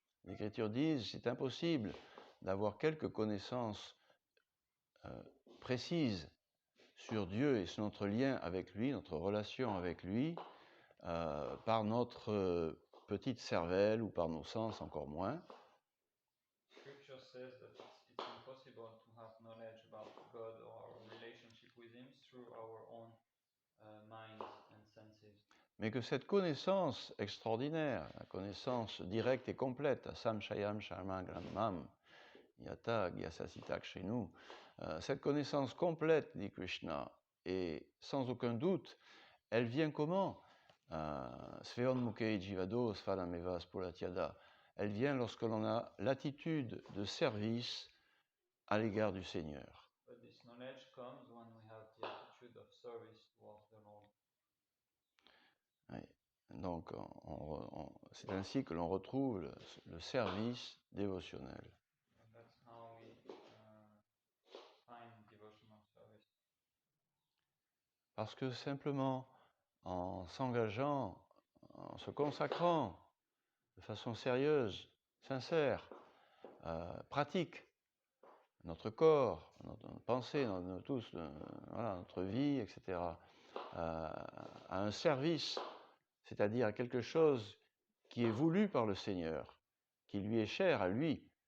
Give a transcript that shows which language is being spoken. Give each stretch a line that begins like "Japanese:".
French: Les Écritures disent c'est impossible d'avoir quelques connaissances précises sur Dieu et sur notre lien avec lui, notre relation avec lui, par notre petite cervelle ou par nos sens encore moins.
English: Scripture says that it's impossible to have knowledge about God or our relationship with Him through our own minds and senses.
French: Mais que cette connaissance extraordinaire, la connaissance directe et complète,
Sanskrit: Samshayam Sharma Gramam, Yata Gyasasitak
French: chez nous, cette connaissance complète, dit Krishna, et sans aucun doute, elle vient comment?
Sanskrit: Sveon Mukei Jivado Svalameva Spolatyada.
French: Elle vient lorsque l'on a l'attitude de service à l'égard du Seigneur.
English: But this knowledge comes when we have the attitude of service towards the Lord.
French: Oui. Donc, c'est ainsi que l'on retrouve le service dévotionnel.
English: And that's how we find devotional service.
French: Parce que simplement, en s'engageant, en se consacrant de façon sérieuse, sincère, pratique, notre corps, notre pensée, notre vie, etc., à un service, c'est-à-dire à quelque chose qui est voulu par le Seigneur, qui lui est cher à lui,